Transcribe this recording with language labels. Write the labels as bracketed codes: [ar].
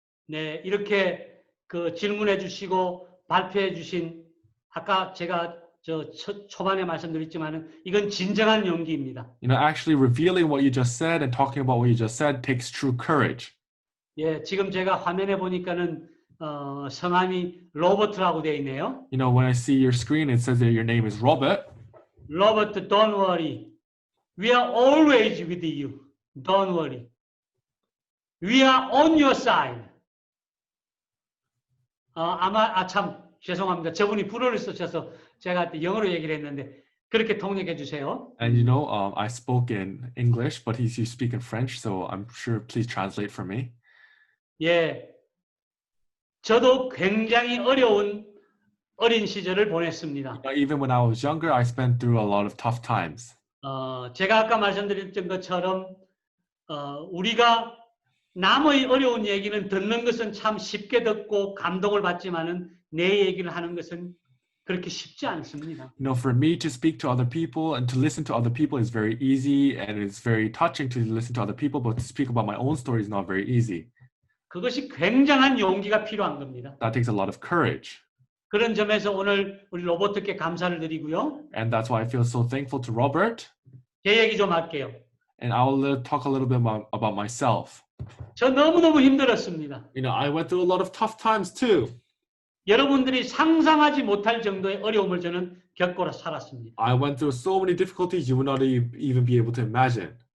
[ko] 네, 이렇게 그 질문해 주시고 발표해 주신 아까 제가 초반에 말씀드렸지만은 이건 진정한 용기입니다. [en] You know, actually revealing what you just said and talking about what you just said takes true courage. [ko] 예, 지금 제가 화면에 보니까는 성함이 로버트라고 되어 있네요. [en] You know, when I see your screen, it says that your name is Robert. 로버트, don't worry. We are always with you. Don't worry. We are on your side. [ko] 참 죄송합니다. 저분이 불어를 쓰셔서 제가 영어로 얘기를 했는데 그렇게 통역해 주세요. [en] And you know, I spoke in English, but you speak in French, so I'm sure please translate for me. [ko] 예, 저도 굉장히 어려운 어린 시절을 보냈습니다. [en] Even when I was younger, I spent through a lot of tough times. [ko] 제가 아까 말씀드렸던 것처럼 우리가 남의 어려운 얘기는 듣는 것은 참 쉽게 듣고 감동을 받지만은 내 얘기를 하는 것은 그렇게 쉽지 않습니다. [en] You know, for me to speak to other people and to listen to other people is very easy, and it's very touching to listen to other people, but to speak about my own story is not very easy. [ko] 그것이 굉장한 용기가 필요한 겁니다. [en] That takes a lot of courage. [ko] 그런 점에서 오늘 우리 로버트께 감사를 드리고요. [en] And that's why I feel so thankful to Robert. [ko] 제 얘기 좀 할게요. [en] And I'll talk a little bit about myself. [ko] 저 너무너무 힘들었습니다. [en] You know, I went through a lot of tough times too. [ko] 여러분들이 상상하지 못할 정도의 어려움을 저는 겪고 살았습니다. [en] I went through so many difficulties you would not even be able to imagine.